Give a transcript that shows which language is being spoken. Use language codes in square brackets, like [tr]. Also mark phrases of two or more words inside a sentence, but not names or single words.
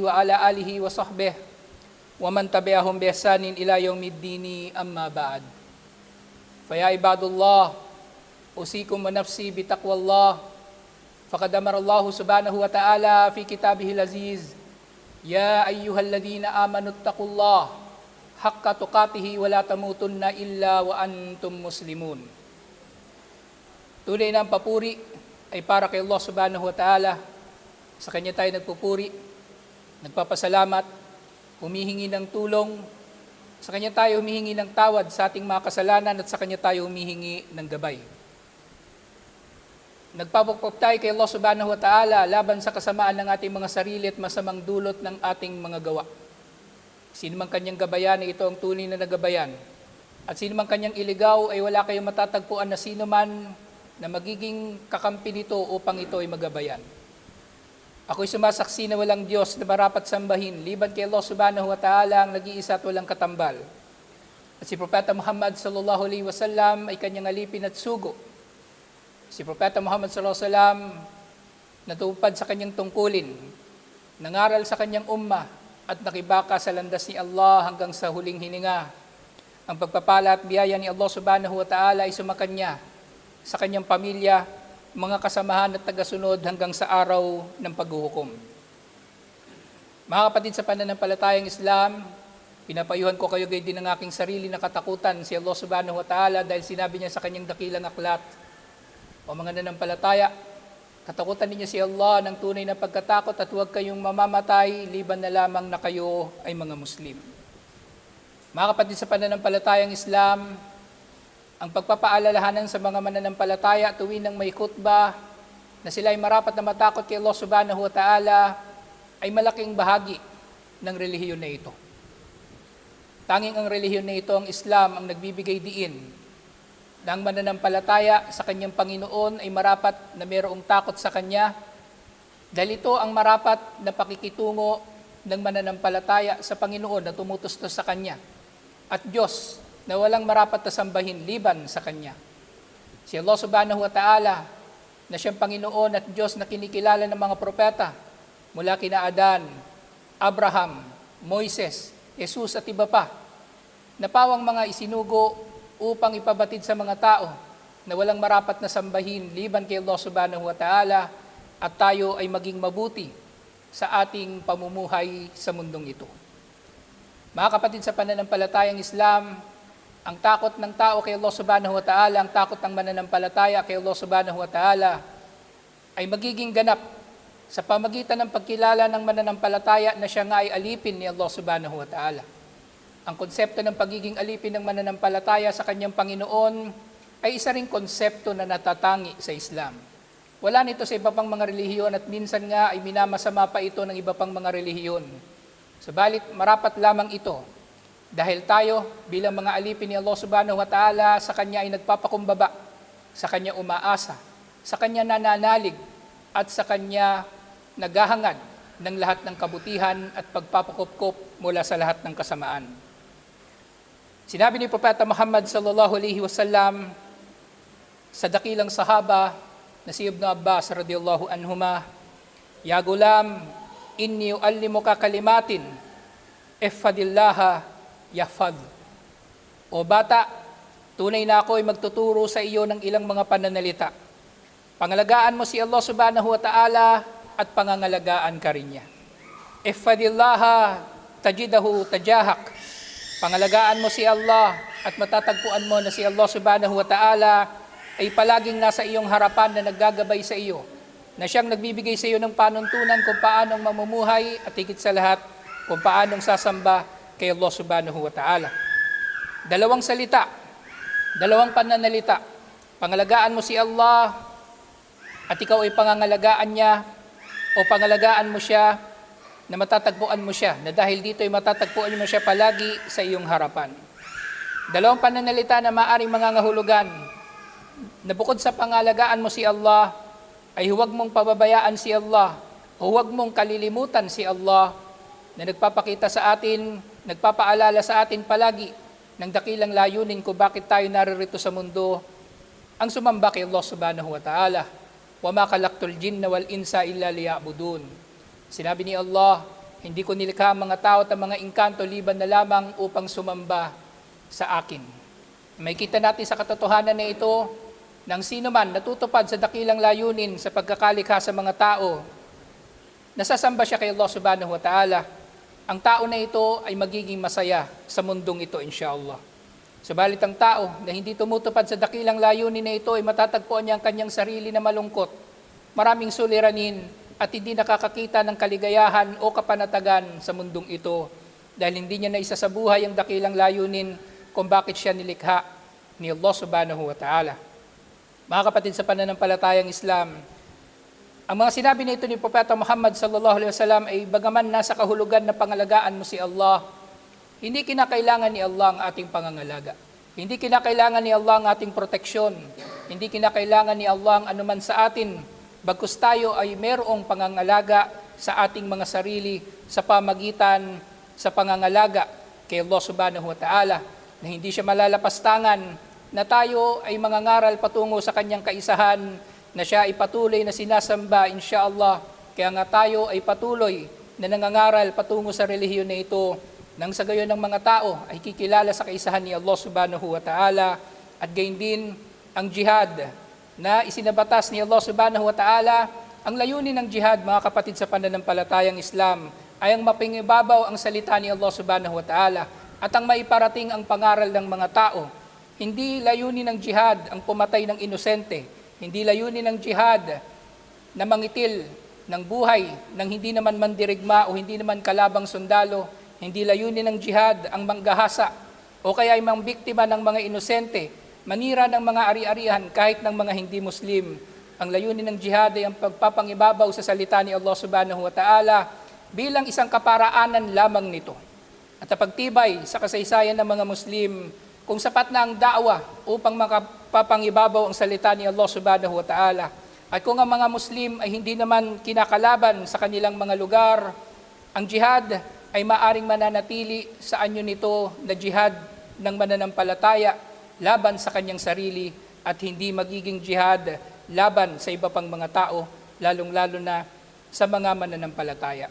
[ar] وعلى آله وصحبه ومن تبعهم بإحسان إلى يوم الدين أما بعد فيا عباد الله أوصيكم ونفسي بتقوى الله فقد أمر الله سبحانه وتعالى في كتابه العزيز يا أيها الذين آمنوا اتقوا الله حق تقاته ولا تموتن إلا وأنتم مسلمون. [tl] Tunay na ang papuri ay para kay Allah [ar] سبحانه وتعالى. [tl] Sa Kanya tayo nagpupuri, nagpapasalamat, humihingi ng tulong. Sa Kanya tayo humihingi ng tawad sa ating mga kasalanan at sa Kanya tayo humihingi ng gabay. Nagpapagpap tayo kay Allah [ar] سبحانه وتعالى [tl] laban sa kasamaan ng ating mga sarili at masamang dulot ng ating mga gawa. Sino man Kanyang gabayan ay ito ang tunay na nagabayan. At sino man Kanyang iligaw ay wala kayong matatagpuan na sino man na magiging kakampi nito upang ito ay magabayan. Ako'y sumasaksi na walang Diyos na marapat sambahin, liban kay Allah [ar] سبحانه وتعالى [tl] ang nag-iisa at walang katambal. At si Propeta Muhammad [ar] صلى الله عليه وسلم [tl] ay kanyang alipin at sugo. Si Propeta Muhammad [ar] صلى الله عليه وسلم [tl] natupad sa kanyang tungkulin, nangaral sa kanyang ummah at nakibaka sa landas ni Allah hanggang sa huling hininga. Ang pagpapala at biyaya ni Allah [ar] سبحانه وتعالى [tl] ay sumakanya sa kanyang pamilya, mga kasamahan at tagasunod hanggang sa araw ng paghuhukom. Mga kapatid sa pananampalatayang Islam, pinapayuhan ko kayo gayon din ng aking sarili na katakutan si Allah [ar] سبحانه وتعالى [tl] dahil sinabi niya sa kanyang dakilang aklat, o mga nanampalataya, katakutan ninyo si Allah ng tunay na pagkatakot at huwag kayong mamamatay liban na lamang na kayo ay mga Muslim. Mga kapatid sa pananampalatayang Islam, ang pagpapaalalahanan sa mga mananampalataya tuwing ng may khutbah na sila ay marapat na matakot kay Allah [ar] سبحانه وتعالى [tl] ay malaking bahagi ng relihiyon na ito. Tanging ang relihiyon na ito, ang Islam, ang nagbibigay diin na ang mananampalataya sa kanyang Panginoon ay marapat na mayroong takot sa Kanya dahil ito ang marapat na pakikitungo ng mananampalataya sa Panginoon na tumutustos sa Kanya at Diyos na walang marapat na sambahin liban sa Kanya. Si Allah [ar] سبحانه وتعالى [tl] na siyang Panginoon at Diyos na kinikilala ng mga propeta mula kina Adan, Abraham, Moises, Jesus at iba pa, na pawang mga isinugo upang ipabatid sa mga tao na walang marapat na sambahin liban kay Allah [ar] سبحانه وتعالى [tl] at tayo ay maging mabuti sa ating pamumuhay sa mundong ito. Mga kapatid sa pananampalatayang Islam, ang takot ng tao kay Allah [ar] سبحانه وتعالى, [tl] ang takot ng mananampalataya kay Allah [ar] سبحانه وتعالى [tl] ay magiging ganap sa pamagitan ng pagkilala ng mananampalataya na siya nga ay alipin ni Allah [ar] سبحانه وتعالى. [tl] Ang konsepto ng pagiging alipin ng mananampalataya sa kanyang Panginoon ay isa ring konsepto na natatangi sa Islam. Wala nito sa iba pang mga relihiyon at minsan nga ay minamasama pa ito ng iba pang mga relihiyon. Subalit marapat lamang ito dahil tayo bilang mga alipin ni Allah [ar] سبحانه وتعالى [tl] sa Kanya ay nagpapakumbaba, sa Kanya umaasa, sa Kanya nananalig at sa Kanya naghahangad ng lahat ng kabutihan at pagpapakupkup mula sa lahat ng kasamaan. Sinabi ni Propeta Muhammad [ar] صلى الله عليه وسلم [tl] sa dakilang sahaba na si Ibn Abbas [ar] رضي الله عنهما يا غلام إني أعلمك كلمات احفظ الله يحفظ." [tl] O bata, tunay na ako ay magtuturo sa iyo ng ilang mga pananalita. Pangalagaan mo si Allah [ar] سبحانه وتعالى [tl] at pangangalagaan ka rin niya. [ar] احفظ الله تجده تجاهك. [tl] Pangalagaan mo si Allah at matatagpuan mo na si Allah [ar] سبحانه وتعالى [tl] ay palaging nasa iyong harapan na naggagabay sa iyo, na siyang nagbibigay sa iyo ng panuntunan kung paanong mamumuhay at higit sa lahat kung paanong sasamba kay Allah [ar] سبحانه وتعالى. [tl] Dalawang salita, dalawang pananalita Pangalagaan mo si Allah at ikaw ay pangangalagaan niya, o pangalagaan mo siya na matatagpuan mo siya, na dahil dito ay matatagpuan mo siya palagi sa iyong harapan. Dalawang pananalita na maaring mangangahulugan na bukod sa pangalagaan mo si Allah, ay huwag mong pababayaan si Allah, o huwag mong kalilimutan si Allah, na nagpapakita sa atin, nagpapaalala sa atin palagi ng dakilang layunin kung bakit tayo naririto sa mundo, ang sumamba kay Allah [ar] سبحانه وتعالى. وَمَا خَلَقْتُ الْجِنَّ وَالْإِنسَ إِلَّا لِيَعْبُدُونَ. [tl] Sinabi ni Allah, hindi ko nilikha ang mga tao at ang mga engkanto liban na lamang upang sumamba sa akin. May kita natin sa katotohanan na ito, ng sino man natutupad sa dakilang layunin sa pagkakalikha sa mga tao, nasasamba siya kay Allah [ar] سبحانه وتعالى, [tl] ang tao na ito ay magiging masaya sa mundong ito, insyaAllah. Subalit ang tao na hindi tumutupad sa dakilang layunin na ito ay matatagpuan niya ang kanyang sarili na malungkot, maraming suliranin at hindi nakakakita ng kaligayahan o kapanatagan sa mundong ito dahil hindi niya naisa sa buhay ang dakilang layunin kung bakit siya nilikha ni Allah [ar] سبحانه وتعالى. [tl] Mga kapatid sa pananampalatayang Islam, ang mga sinabi na ito ni Propeta Muhammad [ar] صلى الله عليه وسلم [tl] ay bagaman nasa kahulugan na pangalagaan mo si Allah, hindi kinakailangan ni Allah ang ating pangangalaga. Hindi kinakailangan ni Allah ang ating proteksyon. Hindi kinakailangan ni Allah ang anuman sa atin, bagkus tayo ay mayroong pangangalaga sa ating mga sarili sa pamagitan sa pangangalaga kay Allah [ar] سبحانه وتعالى, [tl] na hindi siya malalapastangan, na tayo ay mangangaral patungo sa kanyang kaisahan, na siya ay patuloy na sinasamba, insyaAllah. Kaya nga tayo ay patuloy na nangangaral patungo sa relihiyon na ito, nang sa gayon ng mga tao ay kikilala sa kaisahan ni Allah [ar] سبحانه وتعالى, [tl] at gayon din ang jihad na isinabatas ni Allah [ar] سبحانه وتعالى. [tl] Ang layunin ng jihad, mga kapatid sa pananampalatayang Islam, ay ang mapingibabaw ang salita ni Allah [ar] سبحانه وتعالى [tl] at ang maiparating ang pangaral ng mga tao. Hindi layunin ng jihad ang pumatay ng inosente. Hindi layunin ng jihad na mangitil ng buhay ng hindi naman mandirigma o hindi naman kalabang sundalo. Hindi layunin ng jihad ang manggahasa o kaya ay mangbiktima ng mga inosente, manira ng mga ari-arihan kahit ng mga hindi Muslim. Ang layunin ng jihad ay ang pagpapangibabaw sa salita ni Allah [ar] سبحانه وتعالى [tl] bilang isang kaparaanan lamang nito. At pagtibay sa kasaysayan ng mga Muslim kung sapat na ang da'wa upang makapapangibabaw ang salita ni Allah [ar] سبحانه وتعالى. [tl] At kung ang mga Muslim ay hindi naman kinakalaban sa kanilang mga lugar, ang jihad ay maaring mananatili sa anyo nito na jihad ng mananampalataya laban sa kanyang sarili at hindi magiging jihad laban sa iba pang mga tao, lalong-lalo na sa mga mananampalataya.